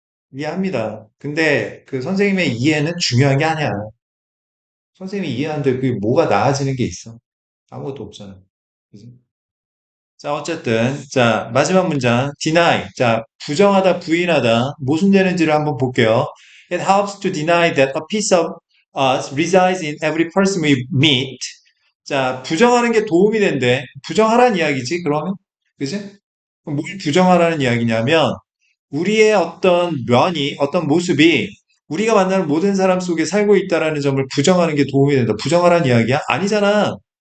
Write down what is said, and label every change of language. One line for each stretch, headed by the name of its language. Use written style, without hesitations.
Korean: 이해합니다. 근데 그 선생님의 이해는 중요한 게 아니야. 선생님이 이해하는데 그게 뭐가 나아지는 게 있어? 아무것도 없잖아. 그지? 자, 어쨌든, 자, 마지막 문장, deny. 자, 부정하다, 부인하다. 무슨 되는지를 한번 볼게요.
English: It helps to deny that a piece of us resides in every person we meet.
Korean: 자, 부정하는 게 도움이 된대. 부정하라는 이야기지, 그러면? 그지? 그럼 뭘 부정하라는 이야기냐면, 우리의 어떤 면이, 어떤 모습이 우리가 만나는 모든 사람 속에 살고 있다라는 점을 부정하는 게 도움이 된다. 부정하라는 이야기야? 아니잖아.